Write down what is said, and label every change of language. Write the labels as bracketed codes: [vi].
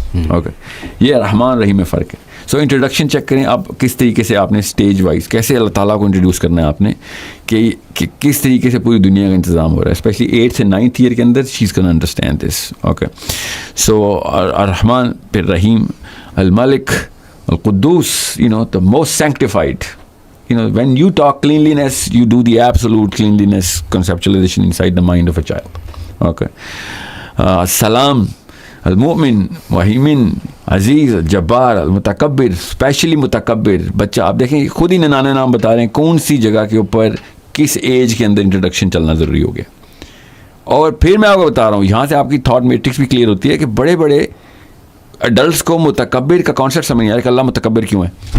[ur] Okay, یہ رحمان رحیم میں فرق ہے. سو انٹروڈکشن چیک کریں آپ کس طریقے سے آپ نے اسٹیج وائز کیسے اللہ تعالیٰ کو انٹروڈیوس کرنا ہے آپ نے, کہ کس طریقے سے پوری دنیا کا انتظام ہو رہا ہے, اسپیشلی 8th سے 9th ایئر کے اندر [en] She is can understand this. [ur] Okay, سو الرحمن پھر رحیم, الملک, القدوس, [en] the most sanctified. When you talk cleanliness, you do the absolute cleanliness conceptualization inside the mind of a child. Okay. [ar] Salam, المؤمن, وحیمن, عزیز, جبار, المتکبر, اسپیشلی متکبر. [ur] بچہ آپ دیکھیں خود ہی ننانے نام بتا رہے ہیں کون سی جگہ کے اوپر کس ایج کے اندر انٹروڈکشن چلنا ضروری ہو گیا. اور پھر میں آپ کو بتا رہا ہوں, یہاں سے آپ کی تھاٹ میٹرکس بھی کلیئر ہوتی ہے کہ بڑے بڑے ایڈلٹس کو متکبر کا کانسیپٹ سمجھ نہیں آ رہا کہ اللہ متکبر کیوں ہے.